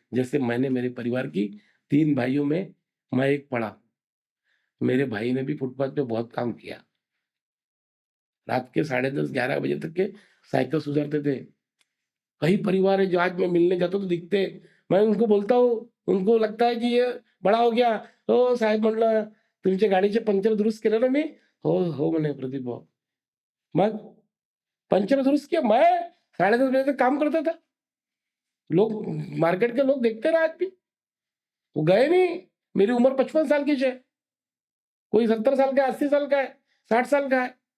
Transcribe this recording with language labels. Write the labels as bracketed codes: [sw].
[hi] जैसे मैंने मेरे परिवार की 3 भाइयों में मैं एक पढ़ा। मेरे भाई ने भी फुटपाथ पे बहुत काम किया, रात के 10:30 11 बजे तक के साइकिल सुधारते थे। कई परिवार है जो आज मैं मिलने जाता हूं तो दिखते, मैं उनको बोलता हूँ, उनको लगता है कि ये बड़ा हो गया। [mr] हो साहेब म्हटलं, तुमच्या गाडीचे पंक्चर दुरुस्त केलं ना मी? हो म्हणे प्रदीप भाऊ। [hi] मग पंक्चर दुरुस्त किया मैं, 10:30 बजे तक काम करता था। लोग, मार्केट के लोग देखते रहे आज भी, वो गए नहीं। मेरी उम्र 55 साल की है, कोई 70 साल का है, 80 साल का है, 60 साल का है।